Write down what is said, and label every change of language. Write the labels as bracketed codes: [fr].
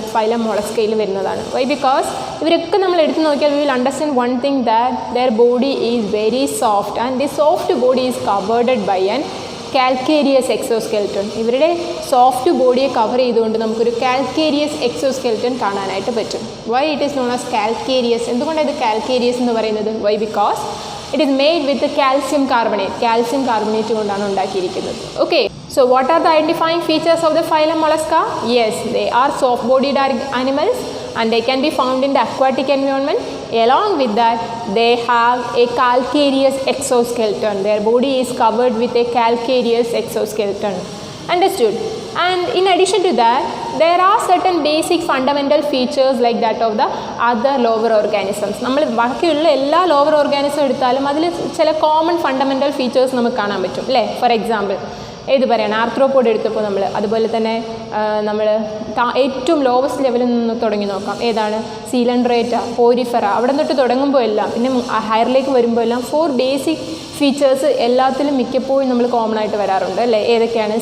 [ml] Phylum മൊളസ്കയിൽ വരുന്നതാണ്. [en] Why? Because [ml] ഇവരൊക്കെ നമ്മൾ എടുത്തു നോക്കിയാൽ [en] We will understand one thing, that their body is very soft and the soft body is covered by an calcareous exoskeleton. [ml] ഇവരുടെ soft ബോഡിയെ cover ചെയ്തുകൊണ്ട് നമുക്കൊരു calcareous എക്സോസ്കെൽറ്റൺ കാണാനായിട്ട് പറ്റും. [en] Why it is known as calcareous? [ml] എന്തുകൊണ്ടാണ് ഇത് കാൽക്കേരിയസ് എന്ന് പറയുന്നത്? [en] Why? Because it is made with calcium carbonate [ml] കൊണ്ടാണ് ഉണ്ടാക്കിയിരിക്കുന്നത്. [en] Okay, so what are the identifying features of the phylum Mollusca? Yes, they are soft-bodied animals and they can be found in the aquatic environment. Along with that, they have a calcareous exoskeleton. Their body is covered with a calcareous exoskeleton. Understood? And in addition to that, there are certain basic fundamental features like that of the other lower organisms. [ml] നമ്മൾ ബാക്കിയുള്ള എല്ലാ lower organism എടുത്താലും അതിൽ ചില common fundamental features നമുക്ക് കാണാൻ പറ്റും അല്ലേ? [en] for example [ml] ഏത് പറയണം? ആർത്രോപോഡ് എടുത്തപ്പോൾ നമ്മൾ, അതുപോലെ തന്നെ നമ്മൾ ഏറ്റവും ലോവസ്റ്റ് ലെവലിൽ നിന്ന് തുടങ്ങി നോക്കാം. ഏതാണ്? സീലൻഡ്രേറ്റ, പോരിഫെറ, അവിടെ തൊട്ട് തുടങ്ങുമ്പോൾ എല്ലാം, പിന്നെ ഹയറിലേക്ക് വരുമ്പോൾ എല്ലാം 4 ബേസിക് ഫീച്ചേഴ്സ് എല്ലാത്തിലും മിക്കപ്പോഴും നമ്മൾ കോമൺ ആയിട്ട് വരാറുണ്ട് അല്ലേ? ഏതൊക്കെയാണ്?